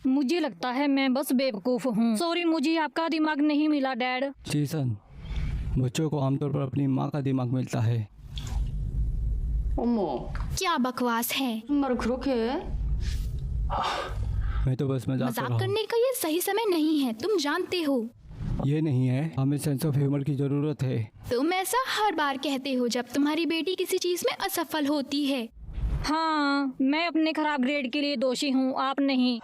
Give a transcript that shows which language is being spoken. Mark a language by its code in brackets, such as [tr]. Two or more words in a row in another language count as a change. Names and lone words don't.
[hi] मुझे लगता है मैं बस बेवकूफ हूँ। सॉरी, मुझे आपका दिमाग नहीं मिला डैड। चीसन, बच्चों को आमतौर पर अपनी माँ का दिमाग मिलता है। [ko] 어머 [hi] क्या बकवास है। [ko] 무슨 말을 그렇게 해? [hi] मैं तो बस मजाक कर मजाक रहा हूँ। करने का ये सही समय नहीं है, तुम जानते हो। ये नहीं है, हमें [en] sense of humor [hi] की जरूरत है। तुम ऐसा हर बार कहते हो जब तुम्हारी बेटी किसी चीज में असफल होती है। हाँ, मैं अपने खराब ग्रेड के लिए दोषी हूँ, आप नहीं।